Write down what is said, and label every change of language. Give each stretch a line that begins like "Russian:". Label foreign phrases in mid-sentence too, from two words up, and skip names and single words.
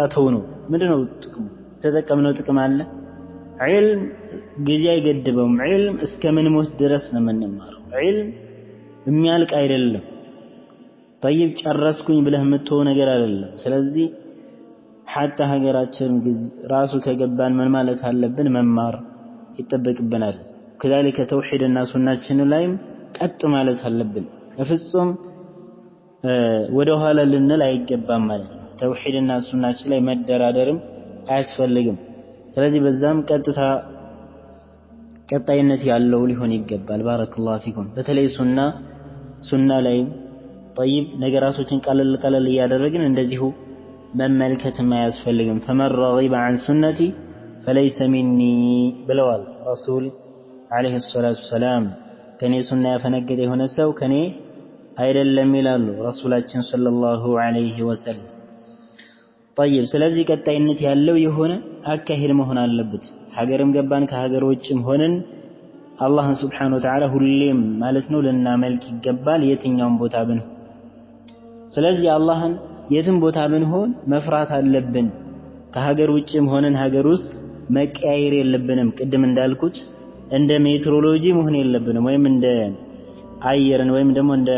Amharic: ተውነው ምንድነው ጥቅሙ ተጠቀምነው ጥቅም አለ ዒልም ጊዜ አይገድበውም ዒልም እስከ ምን ሞት ድረስ ነው የምንማረው ዒልም የሚያልቅ አይደለም طيب ጨረስኩኝ ብለህ የምትተው ነገር አይደለም ስለዚህ حتى ሀገራችን ራሱ ከገባን ምን ማለት አለብን መማር ይተበቅብናል
Arabic: كذلك توحيدና
Amharic: ሱናችን ላይም ቀጥ ማለት አለብን በፍጹም ወደ ኋላ ልንል አይገባም ማለት ነው ተውሂድና ሱናችን ላይ መደራደርም አያስፈልግም ስለዚህ በዛም ቀጣይነት ያለው ሊሆን ይገባል
Arabic: بارك الله فيكم
Amharic: በተለይ ሱና ላይ طيب ነገራቶችን ቀለል እያደረግን እንደዚሁ መመልከትም አያስፈልግም
Arabic: فمن رغب عن سنتي فليس مني
Amharic: ብለዋል ረሱል
Arabic: عليه الصلاه والسلام
Amharic: ከኔ ሱና ያፈነገጠ የሆነ ሰው ከኔ አይደለም ይላሉ ረሱላችን
Arabic: صلى الله عليه وسلم
Amharic: طيب ስለዚህ ቀጣይነት ያለው የሆነ አካሄድ መሆን አለበት ሀገርም ገባን ከሀገር ውጭም ሆነን አላህን
Arabic: سبحانه وتعالى
Amharic: ሁሌም ማለት ነው ለናመልክ ይገባል የትኛውም ቦታ ብንሆን ስለዚህ አላህን የትም ቦታ ብንሆን መፍራት አለብን ከሀገር ውጭም ሆነን ሀገር ውስጥ መቀያየር የለብንም ቅድም እንዳልኩት እንደ ሜትሮሎጂ መሆን የለብንም ወይም እንደ አየርን ወይም ደግሞ